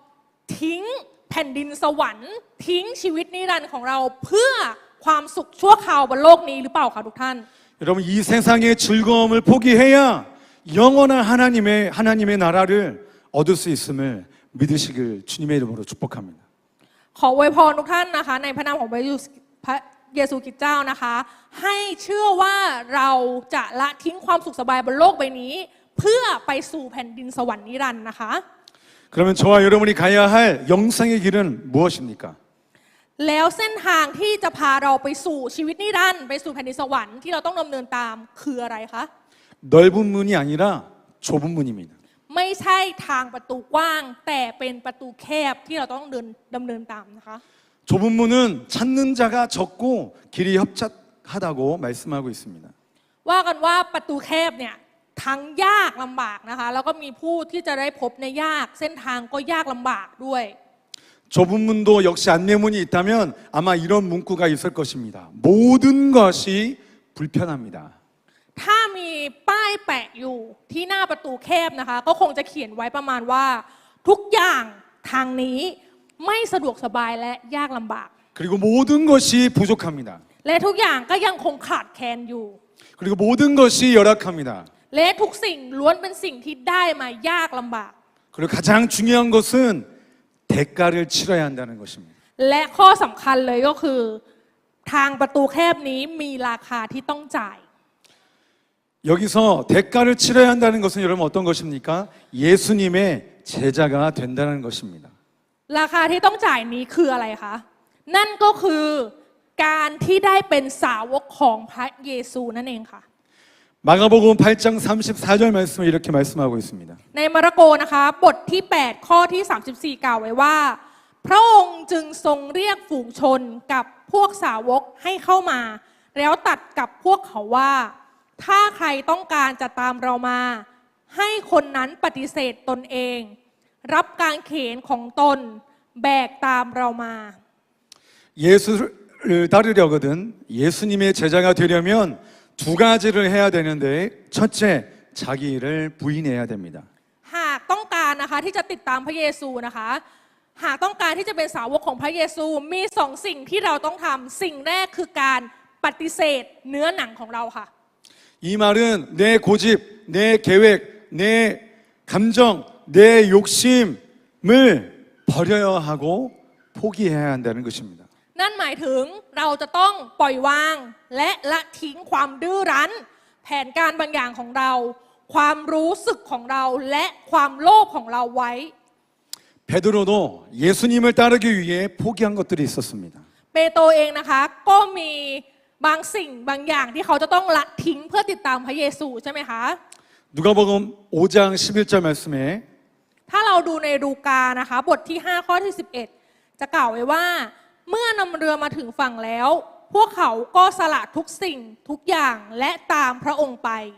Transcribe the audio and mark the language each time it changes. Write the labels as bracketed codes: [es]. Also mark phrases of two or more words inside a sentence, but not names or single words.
[th] เราจะยอมทิ้งแผ่นดินสวรรค์ทิ้งชีวิตนิรันดร์ของเราเพื่อความสุขชั่วคราวบนโลกนี้หรือเปล่าคะทุกท่าน [ko] 여러분 이 세상의 즐거움을 포기해야 영원한 하나님의 나라를 얻을 수 있음을 믿으시길 주님의 이름으로 축복합니다. [th] ขออวยพรทุกท่านนะคะในพระนามของพระเยซูคริสต์เจ้านะคะให้เชื่อว่าเราจะละทิ้งความสุขสบายบนโลกใบนี้ เพื่อไปสู่แผ่นดินสวรรค์นิรันดร์นะคะ [ko] 그러면 저와 여러분이 가야 할 영생의 길은 무엇입니까? [th] แล้วเส้นทางที่จะพาเราไปสู่ชีวิตนิรันดร์ไปสู่แผ่นดินสวรรค์ที่เราต้องดำเนินตามคืออะไรคะ [ko] 넓은 문이 아니라 좁은 문입니다. [th] ไม่ใช่ทางประตูกว้าง แต่เป็นประตูแคบที่เราต้องดำเนินตามนะคะ [ko] 좁은 문은 찾는 자가 적고 길이 협착하다고 말씀하고 있습니다. [th] ว่ากันว่าประตูแคบเนี่ยทั้งยากลำบากนะคะแล้วก็มีผู้ที่จะได้พบในยากเส้นทางก็ยากลำบากด้วย [ko] 좁은 문도 역시 안내문이 있다면 아마 이런 문구가 있을 것입니다. 모든 것이 불편합니다. [th] ถ้ามีป้ายแปะอยู่ที่หน้าประตูแคบนะคะก็คงจะเขียนไว้ประมาณว่าทุกอย่างทางนี้ไม่สะดวกสบายและยากลำบาก [ko] 그리고 모든 것이 부족합니다. [th] และทุกอย่างก็ยังคงขาดแคลนอยู่ [ko] 그리고 모든 것이 열악합니다. [th] และทุกสิ่งล้วนเป็นสิ่งที่ได้มายากลำบาก [ko] 그리고 가장 중요한 것은 대가를 치러야 한다는 것입니다. [th] และข้อสำคัญเลยก็คือทางประตูแคบนี้มีราคาที่ต้องจ่าย [ko] 여기서 대가를 치러야 한다는 것은 여러분 어떤 것입니까? 예수님의 제자가 된다는 것입니다. [th] ราคาที่ต้องจ่ายนี้คืออะไรคะนั่นก็คือการที่ได้เป็นสาวกของพระเยซูนั่นเองค่ะ [ko] 마가복음 8장 34절 말씀을 이렇게 말씀하고 있습니다. [th] ในมาระโกนะคะบทที่ 8 ข้อที่ 34 กล่าวไว้ว่า พระองค์จึงทรงเรียกฝูงชนกับพวกสาวกให้เข้ามา แล้วตัดกับพวกเขาว่า ถ้าใครต้องการจะตามเรามา ให้คนนั้นปฏิเสธตนเอง รับการเขนของตนแบกตามเรามา [ko] 예수를 따르려거든 예수님의 제자가 되려면 두 가지를 해야 되는데 첫째 자기를 부인해야 됩니다. [th] หากต้องการนะคะที่จะติดตามพระเยซูนะคะหากต้องการที่จะเป็นสาวกของพระเยซูมีสองสิ่งที่เราต้องทำสิ่งแรกคือการปฏิเสธเนื้อหนังของเราค่ะ [ko] 이 말은 내 고집, 내 계획, 내 감정, 내 욕심을 버려야 하고 포기해야 한다는 것입니다. [th] นั่นหมายถึงเราจะต้องปล่อยวางและละทิ้งความดื้อรั้น แผนการบางอย่างของเรา ความรู้สึกของเราและความโลภของเราไว้ [ko] 베드로도 예수님을 따르기 위해 포기한 것들이 있었습니다. [th] เปโตรเองนะคะก็มีบางสิ่งบางอย่างที่เขาจะต้องละทิ้งเพื่อติดตามพระเยซูใช่ไหมคะ [ko] 누가복음 5장 11절 말씀에 [th] ถ้าเราดูในลูกานะคะบทที่ 5 ข้อที่ 11 จะกล่าวไว้ว่าเมื่อนำเรือมาถึงฝั่งแล้ว พวกเขาก็สละทุกสิ่งทุกอย่างและตามพระองค์ไป